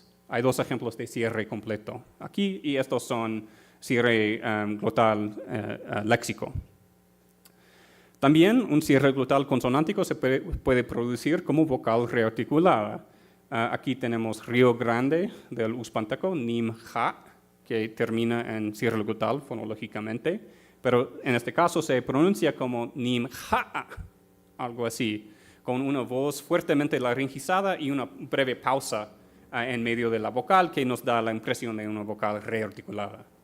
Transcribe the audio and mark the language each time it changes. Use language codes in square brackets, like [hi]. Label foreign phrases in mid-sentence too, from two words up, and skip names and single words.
[es] Hay dos ejemplos de cierre completo aquí y estos son cierre glotal léxico. También un cierre glotal consonántico se puede producir como vocal rearticulada. Aquí tenemos Río Grande del uspanteco, nim-ja, que termina en cierre glotal fonológicamente, pero en este caso se pronuncia como nim-ja, algo así, con una voz fuertemente laringizada y una breve pausa en medio de la vocal que nos da la impresión de una vocal rearticulada.